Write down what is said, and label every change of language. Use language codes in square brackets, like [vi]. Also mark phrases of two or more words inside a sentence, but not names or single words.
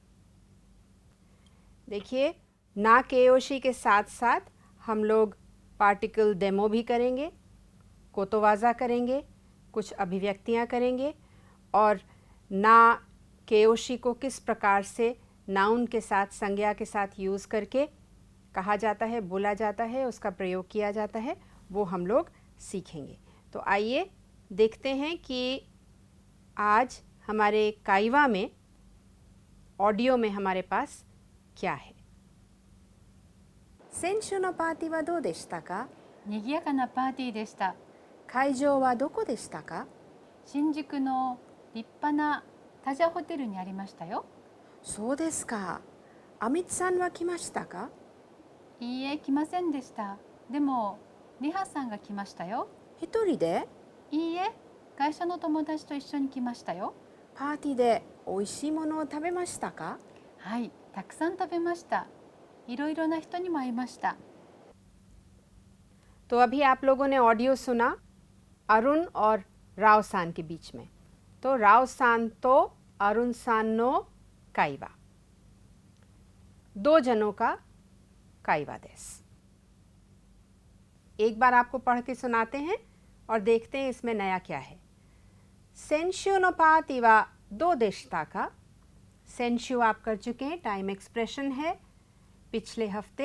[hi] देखिए, [ja] な形容詞 [hi] के साथ साथ हम लोग [en] particle demo [hi] भी करेंगे, कोतोवाजा करेंगे, कुछ अभिव्यक्तियाँ करेंगे और [ja] な形容詞 [hi] को किस प्रकार से नाउन के साथ, संज्ञा के साथ यूज़ करके कहा जाता है, बोला जाता है, उसका प्रयोग किया जाता है, वो हम लोग सीखेंगे। तो आइए देखते हैं कि आज हमारे काइवा में, ऑडियो में हमारे पास क्या है। [ja] 先週のパーティーはどうでしたか？賑やかなパーティーでした。会場はどこでしたか？新宿の立派なタジャホテルにありましたよ。そうですか。アミツさんは来ましたか？いいえ、来ませんでした。でもリハさんが来ましたよ。一人で？いいえ、会社の友達と一緒に来ましたよ。パーティーで美味しいものを食べましたか？はい、たくさん食べました。いろいろな人にも会いました。 [hi] तो अभी आप लोगों ने ऑडियो सुना अरुण और राव सान के बीच में। [ja] तो ラオさんとアルンさんの会話, [hi] दो जनों का [ja] 会話です. [hi] एक बार आपको पढ़ के सुनाते हैं और देखते हैं इसमें नया क्या है। [ja] 先週のパーティーはどうでしたか, [hi] सेंशु आप कर चुके हैं, [en] time expression [hi] है, पिछले हफ्ते।